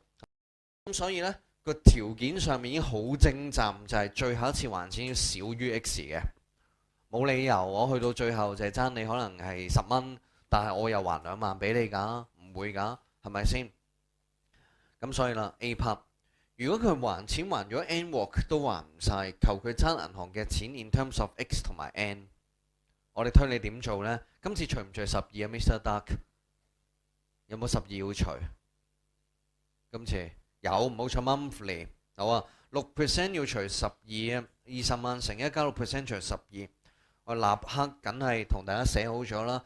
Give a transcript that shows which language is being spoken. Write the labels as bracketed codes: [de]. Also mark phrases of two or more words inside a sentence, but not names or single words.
[yue] 咁所以呢個條件上面已經好精湛，就係最後一次還錢要少於 X 嘅，冇理由我去到最後就係爭你可能係10蚊，但係我又還2萬俾你㗎，唔會㗎，係咪先？咁所以啦 [en] A part。 [yue] 如果佢還錢還咗 N 鑊都還唔晒，求佢爭銀行嘅錢 [en] in terms of [yue] X 同埋 N， 我哋推你點做呢？今次除唔除12啊 Mr. Duck？ 有冇12要除？今次有，冇錯 monthly 好啊，6% 要除12啊，20萬乘1加6% 除12，我立刻梗係同大家寫好咗啦。